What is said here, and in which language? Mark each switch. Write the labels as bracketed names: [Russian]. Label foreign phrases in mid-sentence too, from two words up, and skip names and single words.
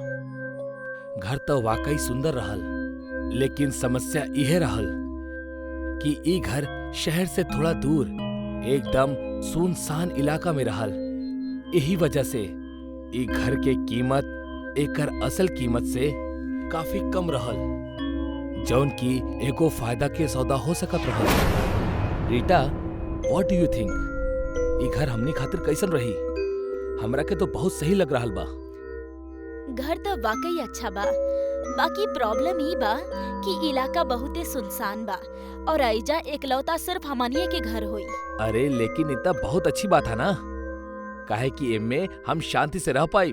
[Bhojpuri] घर तो वाकई सुंदर रहल, लेकिन समस्या यह रहल कि ई घर शहर से थोड़ा दूर एकदम सुनसान इलाका में रहल। यही वजह से ई घर के कीमत एकर असल कीमत से काफी कम रहल, जौन की एगो फायदा के सौदा हो सकत रहल। रीटा, [English] What do you think? [Bhojpuri] ई घर हमनी खातिर कैसन रही? हमरा के तो बहुत सही लग रहल बा। घर तो वाकई अच्छा बा, बाकी प्रॉब्लम ई बा कि इलाका बहुते सुनसान बा और आइजा एकलौता सिर्फ हमनिए के घर होई। अरे लेकिन इतना बहुत अच्छी बात है ना, काहे कि एमे हम शांति से रह पाई।